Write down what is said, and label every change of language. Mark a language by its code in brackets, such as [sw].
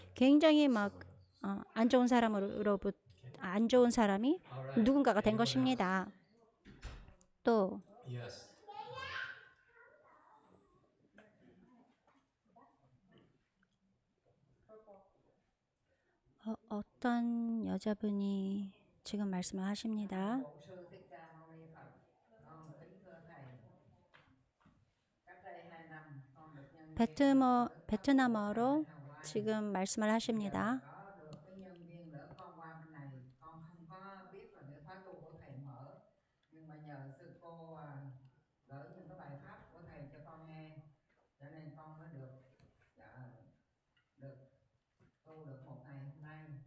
[ko] 굉장히 안 좋은 안 좋은 사람이 누군가가 된 것입니다. 또 [en] yes. [ko] 어떤 여자분이 지금 말씀을 하십니다. [vi] Bổn sư Thích Ca Mâu Ni Phật, con kính thưa thầy. Cách đây 2 năm con được nhân viên [ko] 베트남어로 지금 말씀을 하십니다. [vi] có được cái nhân viên đỡ con qua bên này, con không có biết là cái khóa tu của thầy mở, nhưng mà nhờ sư cô gửi những cái bài pháp của thầy cho con nghe, cho nên con mới được tu được một ngày hôm nay.